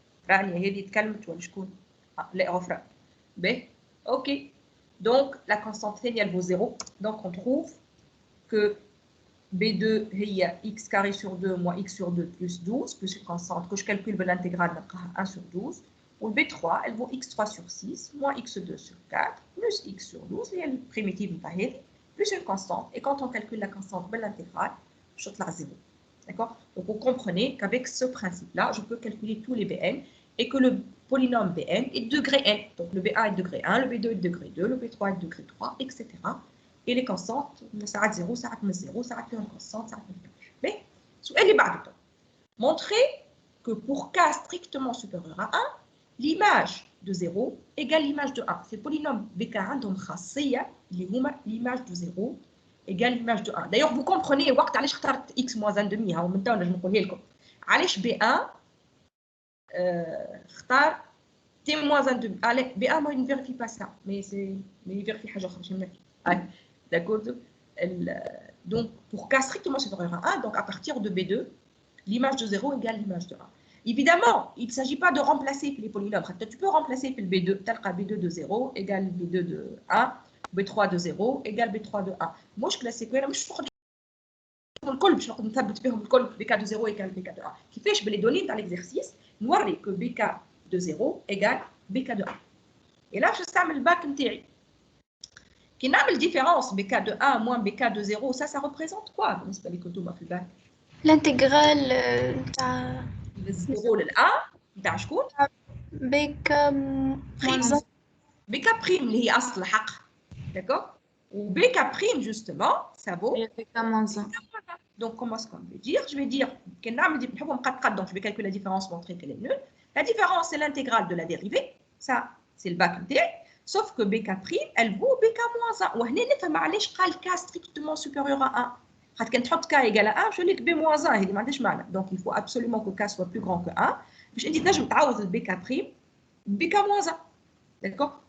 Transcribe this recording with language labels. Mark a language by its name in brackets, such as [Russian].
[Arabic] رانيا هذه تكلمت ولا شكون؟ لا غفرة. باهي اوكي. [French] Donc la constante thé elle vaut 0. Donc on trouve que B2 هي x carré sur 2 moins x sur 2 plus 12 plus une constante que je calcule l'intégrale نلقاها 1 sur 12. و B3 elle vaut x3 sur 6 moins x2 sur 4 plus x sur 12 هي البريميتيف نتاع هذه plus une constante. Et quand on calcule la constante de l'intégrale, je trouve 0. D'accord? Donc vous comprenez qu'avec ce principe-là, je peux calculer tous les Bn et que le polynôme Bn est de degré n. Donc le B1 est de degré 1, le B2 est de degré 2, le B3 est de degré 3, etc. Et les constantes, ça a 0, ça a 0, ça a une constante, ça a une. Mais, elle est bas. Montrer que pour k strictement supérieur à 1, l'image de 0 égale l'image de 1. C'est le polynôme BK1 donc l'image de 0 égale l'image de 1. D'ailleurs, vous comprenez, وقت علاش اخترت x moins 1 demi, ومن توا نجم نقولها لكم. [Arabic] علاش B1 اختار t moins 1 demi. [French] Allez, B1 moi ne vérifie pas ça, mais il vérifie حاجة أخرى. D'accord. Donc, pour k strictement supérieur à 1, donc à partir de B2, l'image de 0 égale l'image de 1. Évidemment, il ne s'agit pas de remplacer les polynômes. Tu peux remplacer le B2, tel que B2 de 0 égale B2 de 1, B3 de 0 égale B3 de 1. Moi, je classe quoi? Je fais الكل باش نقدر نثبت فيهم الكل BK de 0 égale BK de 1. كيفاش بلي دوني تاع l'exercice نوري que BK de 0 égale BK de 1. Et là, je نستعمل الباك نتاعي. كي نعمل différence BK de 1 moins BK de 0, ça représente quoi بالنسبة لكم انتوما في الباك؟ [Arabic] الانتجرال تاع من 0 لل 1 نتاع شكون؟ [French] بيكا موان بيكا بريم اللي هي اصل الحق. داكور. وبيكا بريم جوستومون ça vaut بيكا موان 1. Donc comment est-ce qu'on veut dire? Je vais dire que donc je vais calculer la différence, montrer qu'elle est nulle. La différence c'est l'intégrale de la dérivée. Ça c'est le bac D. Sauf que BK prime elle vaut BK moins 1. وهنا نفهم علاش قال k strictement supérieur à 1. خاطر كان تحط k égale à 1 je lis que b moins 1 هذه ما عندهاش معنى. Donc il faut absolument que k soit plus grand que 1 باش انت تنجم تعوض البي كا بريم بك moins 1. D'accord?